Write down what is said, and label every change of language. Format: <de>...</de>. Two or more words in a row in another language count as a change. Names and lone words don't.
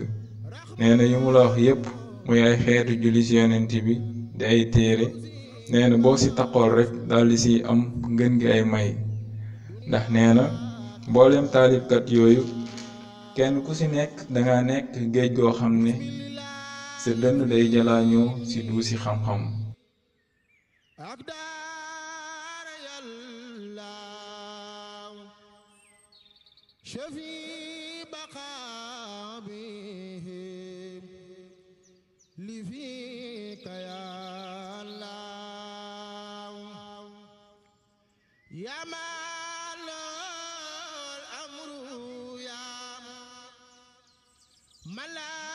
<wo>nee na yu mu la wax yépp muy ay xeetu julli ci yonent bi di ay téere nee na boo ci taxool rek daldi ci am ngën gi ay may ndax nee na mboolem taalifkat yooyu kenn ku ci nekk danga nekk géej goo xam ne sa dënn day jalaañoo ci duusi xam-xam.</wo> <ar>لفيك يا الله يا مال الأمر يا من لا</ar>